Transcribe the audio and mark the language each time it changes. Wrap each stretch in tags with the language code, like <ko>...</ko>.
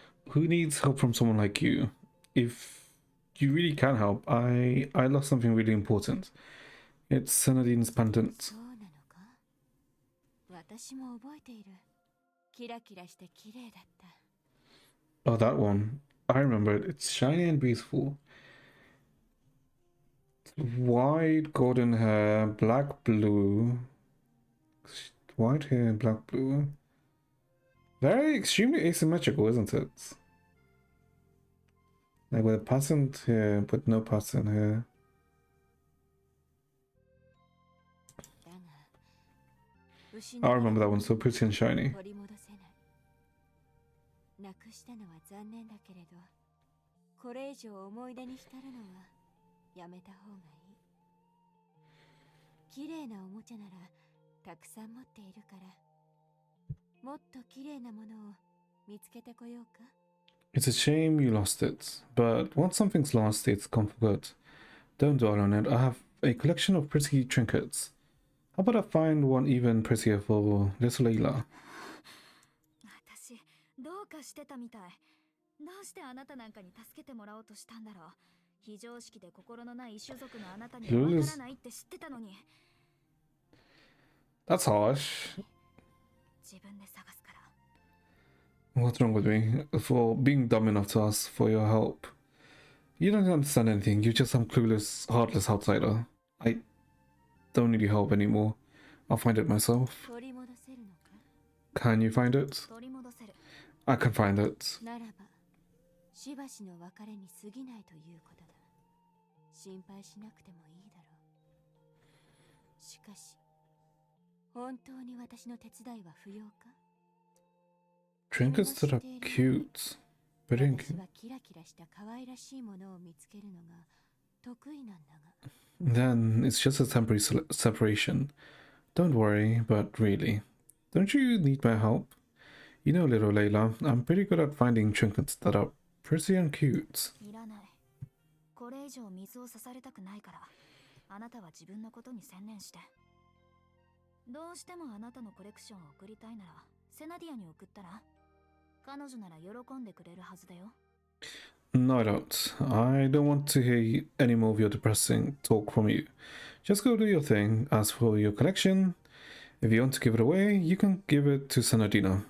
<en>Who needs help from someone like you? If you really can help, I lost something really important. It's Senadine's pendant.</en> <ja>そうなのか私も覚えているキラキラして綺麗だった</ja> <en>Oh, that one. I remember it. It's shiny and beautiful. White, golden hair, black, blue. White hair, black, blue. Very extremely asymmetrical, isn't it? Like with a pattern here, but no pattern here.</en> <ja>だが失</ja> <en>I</en> <ja>われ</ja> <en>remember</en> <ja>た</ja> <en>that one, so pretty and shiny.</en> <ja>取り戻せないなくしたのは残念だけれどこれ以上思い出に浸るのはやめた方がいい綺麗なおもちゃならたくさん持っているからもっと綺麗なものを見つけてこようか</ja> <en>It's a shame you lost it, but once something's lost, it's gone for good. Don't dwell on it. I have a collection of pretty trinkets. How about I find one even prettier for little Layla?</en> <ja>私どうかしてたみたいどうしてあなたなんかに助けてもらおうとしたんだろう非常識で心のない種族のあなたにはわからないって知ってたのに</ja> <en>That's harsh.</en> <ja>自分で探すから</ja> <en>What's wrong with me? For being dumb enough to ask for your help. You don't understand anything. You're just some clueless, heartless outsider. I don't need your help anymore. I'll find it myself.</en> <ja>取り戻せるのか</ja> <en>Can you find it?</en> <ja>取り戻せる</ja> <en>I can find it.</en> <ja>ならばしばしの別れに過ぎないということだ心配しなくてもいいだろうしかし本当に私の手伝いは不要か</ja> <en>Trinkets that are cute. Very</en> <ja>私</ja> <en>cute.</en> <ja>はキラキラした可愛らしいものを見つけるのが得意なんだが</ja> <en>Then it's just a temporary separation. Don't worry, but really. Don't you need my help? You know, little Layla, I'm pretty good at finding trinkets that are pretty and cute.</en> <ja>いらない。これ以上水を差されたくないから、あなたは自分のことに専念して。どうしてもあなたのコレクションを送りたいなら、セナディアに送ったら、彼女なら喜んでくれるはずだよ。</ja> <en>No, I don't. I don't want to hear any more of your depressing talk from you. Just go do your thing. As for your collection, if you want to give it away, you can give it to Senadina.</en>